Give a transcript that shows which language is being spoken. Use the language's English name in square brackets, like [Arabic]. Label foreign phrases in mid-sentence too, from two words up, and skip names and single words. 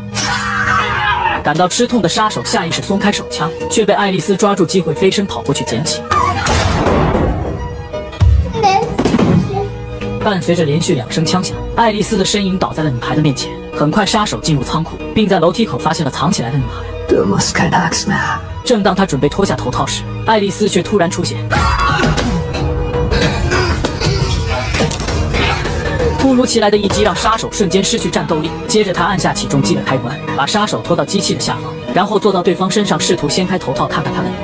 [Chinese] 感到吃痛的杀手下意识松开手枪，却被爱丽丝抓住机会飞身跑过去捡起。伴随着连续2声枪响，爱丽丝的身影倒在了女孩的面前。很快，杀手进入仓库，并在楼梯口发现了藏起来的女孩。 [German] Du musst keine Angst mehr haben. [Chinese] 正当他准备脱下头套时，爱丽丝却突然出现。突如其来的一击让杀手瞬间失去战斗力，接着他按下起重机的开关，把杀手拖到机器的下方，然后坐到对方身上，试图掀开头套看看他的脸。